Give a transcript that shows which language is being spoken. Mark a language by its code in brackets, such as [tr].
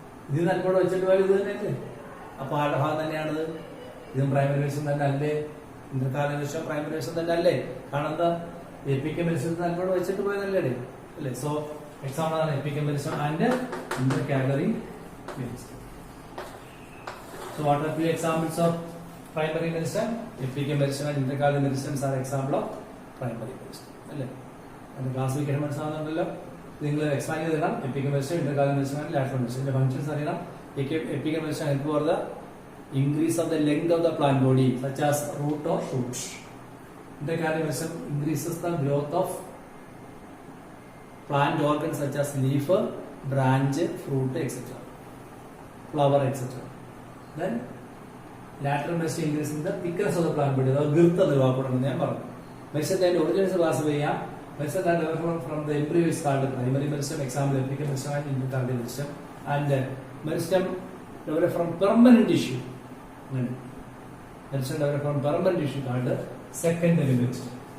[ml] ഇത് നല്ലോണം വെച്ചിട്ട് പോയത് ഇത് തന്നെയല്ലേ. അപ്പൊ ആരുടെ ഭാഗം തന്നെയാണത്? ഇതും പ്രൈമറി മെരിസ്റ്റം തന്നെ അല്ലേ? ഇന്ദ്രകാലിക മെരിസ്റ്റം പ്രൈമറി മെരിസ്റ്റം തന്നെ അല്ലേ? കാരണം എന്താ? എപ്പിക്കൽ മെരിസ്റ്റം നല്ലോണം വെച്ചിട്ട് പോയതല്ലേ അല്ലേ. സോ എക്സാമ്പിൾ ആണ് epical meristem and ഇന്ദ്രകാലിക meristem. [en] So what are the examples of primary meristem? Apical meristem and intercalary meristems are example of primary meristem. അല്ലേ. [ml] അതിന്റെ ക്ലാസിഫിക്കേഷൻ മനസ്സിലാവുന്നുണ്ടല്ലോ. നിങ്ങൾ എക്സ്പാൻഡ് ചെയ്തിടാം. Epical meristem, ഇന്റർകാലറി meristem and lateral meristem. ഇതിന്റെ functions അറിയണം. [en] Apical meristem help for the increase of the length of the plant body, such as root or shoot. Intercalary meristem increases the growth of plant organs such as leaf, branch, fruit, etc., flower, etc. Then lateral meristem increases the thickness of the plant body. [ml] അത് ഗിർത്ത നിർവാഹപ്പെടുന്നത് ഞാൻ പറഞ്ഞു. മെരിസ്റ്റത്തിന്റെ originals class ചെയ്യാം. [en] Meristem that develop from the embryo is called primary meristem. Example apical meristem and intercalary meristem. And meristem develop from permanent tissue. Meristem develop from permanent tissue called secondary meristem.